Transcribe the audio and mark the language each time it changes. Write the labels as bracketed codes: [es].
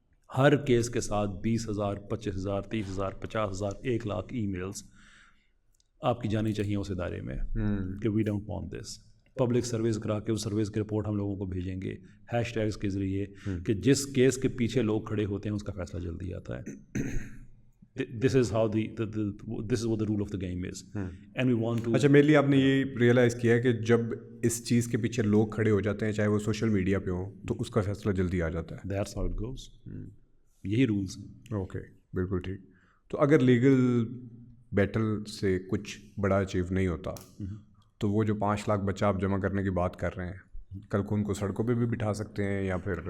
[ur] ہر case کے ساتھ 20,000 25,000 30,000 50,000 1 lakh e mails آپ کی جانی چاہیے اس ادارے میں کہ [en] We don't want this. [ur] Public service کرا کے اس سروس کی رپورٹ ہم لوگوں کو بھیجیں گے ہیش ٹیگس کے ذریعے کہ جس کیس کے پیچھے لوگ کھڑے ہوتے ہیں اس کا فیصلہ جلدی آتا ہے. [en] This is how this is what the rule of the game is. And we want to. [ur] اچھا میرے لیے آپ نے یہ ریئلائز کیا ہے کہ جب اس چیز کے پیچھے لوگ کھڑے ہو جاتے ہیں چاہے وہ سوشل میڈیا پہ ہوں تو اس کا فیصلہ جلدی آ جاتا ہے. [en] That's how it goes. [ur] یہی رولس ہیں. اوکے بالکل ٹھیک. تو اگر لیگل بیٹل سے کچھ بڑا اچیو نہیں ہوتا تو وہ جو 5 لاکھ بچہ آپ جمع کرنے کی بات کر رہے ہیں کل کو ان کو سڑکوں پہ بھی بٹھا سکتے ہیں یا پھر